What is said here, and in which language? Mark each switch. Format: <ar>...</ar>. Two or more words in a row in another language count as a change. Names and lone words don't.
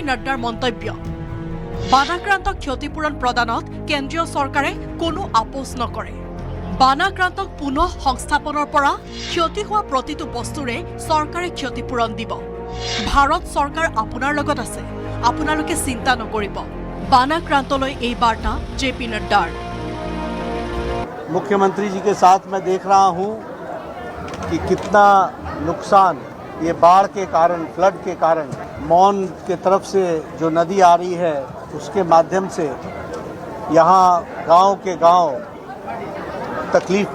<as>নাড্ডাৰ মন্তব্য বানাক্ৰান্ত ক্ষতিপূৰণ প্ৰদানত কেন্দ্ৰীয় চৰকাৰে কোনো আপোচ নকৰে বানাক্ৰান্তক পুনঃ সংস্থাপনৰ পৰা ক্ষতি হোৱা প্ৰতিটো বস্তুৰে চৰকাৰে ক্ষতিপূৰণ দিব ভাৰত চৰকাৰ আপোনাৰ লগত আছে আপোনালোকে চিন্তা নকৰিব বানাক্ৰান্তলৈ এই বাৰ্তা জে.পি. নাড্ডাৰ</as> <hi>मुख्यमंत्री जी के साथ मैं देख रहा हूं कि कितना नुकसान ये बाढ़ के कारण फ्लड के कारण मौन के तरफ से जो नदी आ रही है उसके माध्यम से यहाँ गांव के गांव तकलीफ</hi>